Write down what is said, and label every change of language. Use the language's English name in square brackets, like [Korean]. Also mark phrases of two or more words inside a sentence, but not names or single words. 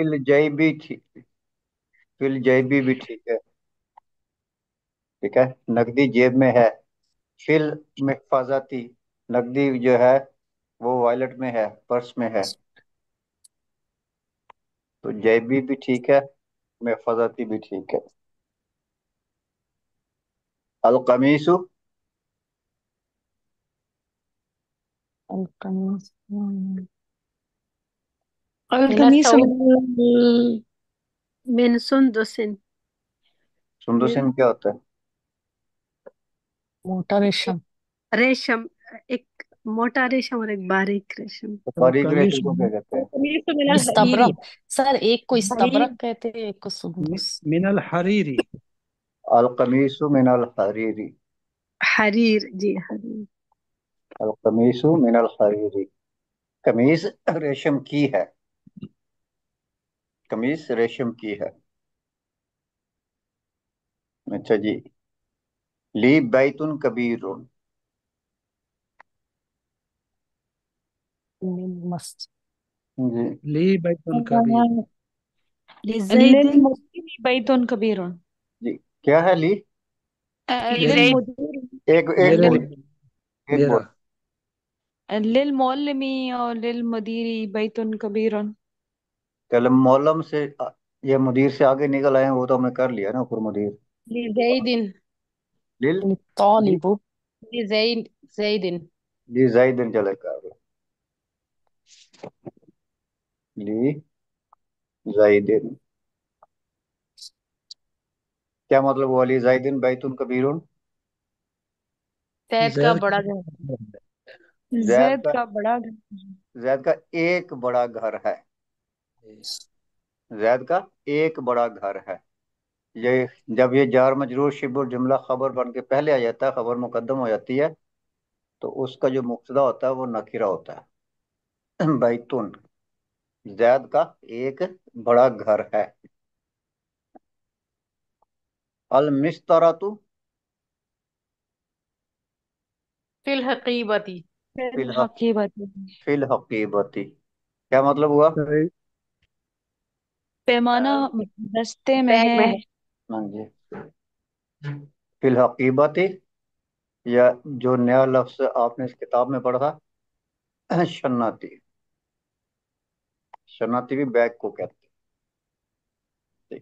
[Arabic] في الجيب [Hindi] ठीक, [Arabic] في الجيب [Hindi] भी ठीक है। ठीक है, नकदी जेब में है। [Arabic] في المحفظة, [Hindi] नकदी जो है वो वॉलेट में है, पर्स में है। तो जैबी भी ठीक है, महफाजती भी ठीक है। [Arabic] القميص, القميص, अल मिनस कमीस सऊद। من سندس. [Hindi] सुंदुसिन क्या होता है? मोटा रेशम। रेशम, एक मोटा रेशम और एक बारीक रेशम। तो बारीक कमीज रेशम को क्या कहते हैं? कमीज तो [Arabic] من الحرير [Hindi] इस्तबरक सर, एक को [Arabic] हरीर [Hindi] इस्तबरक कहते हैं, एक को सुंदुस। [Arabic] من الحرير. القميص من الحرير. [Hindi] हरीर, जी हरीर। [Arabic] القميص من الحرير. [Hindi] कमीज रेशम की है। कमीज रेशम की है। अच्छा जी। [Arabic] لي بيت كبير. [Hindi] मस्त। जी। [Arabic] لي البيت الكبير. लिज़ैदिन للمدير بيت كبير [Hindi] जी। क्या है ली? [Arabic] लिज़ैद लिलमुदीरी [Hindi] एक एक मेरे बोल। लिए, एक मेरा। बोल। [Arabic] लिलमुअल्लिमी और للمدير بيت كبير. [Hindi] कलम मौलम से ये मुदीर से आगे निकल आए हैं, वो तो हमने कर लिया ना ऊपर मुदीर। [Arabic] लिज़ैदिन لل لي तालिबु। لزيد زيد لزيد [Hindi] चलेगा आगे। [Arabic] لزيد [Hindi] क्या मतलब हुआ? [Arabic] لزيد بيت كبير. [Hindi] ज़ैद का जैद बड़ा घर। का। जैद जैद का का बड़ा जैद का एक बड़ा घर है। जैद का एक बड़ा घर है। ये जब ये जार मजरूर शिबुर जुमला खबर बन के पहले आ जाता है, खबर मुकद्दम हो जाती है, तो उसका जो मुब्तदा होता है वो नकीरा होता है। बैतुन जैद का एक बड़ा घर है। [Arabic] المسطرة في الحقيبة फिल हकीबत في الحقيبة [Hindi] क्या मतलब हुआ? सही। पैमाना दस्ते में बैग है। में है। हाँ जी। [Arabic] في الحقيبة, [Hindi] या जो नया लफ्ज आपने इस किताब में पढ़ा था, शन्नाती। शन्नाती भी बैग को कहते हैं।